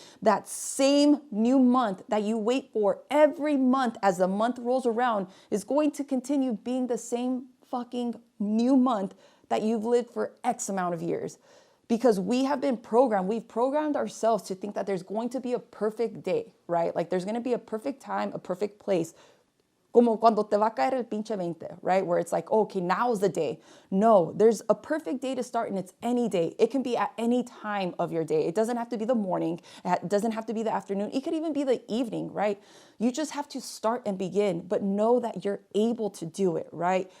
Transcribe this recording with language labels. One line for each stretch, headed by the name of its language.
English: That same new month that you wait for every month as the month rolls around is going to continue being the same fucking new month that you've lived for X amount of years. Because we've programmed ourselves to think that there's going to be a perfect day, right? Like there's going to be a perfect time, a perfect place.
Spanish: Como cuando te va a caer el pinche 20, right?
English: Where it's like, okay, now's the day. No, there's a perfect day to start and it's any day. It can be at any time of your day. It doesn't have to be the morning. It doesn't have to be the afternoon. It could even be the evening, right? You just have to start and begin, but know that you're able to do it, right?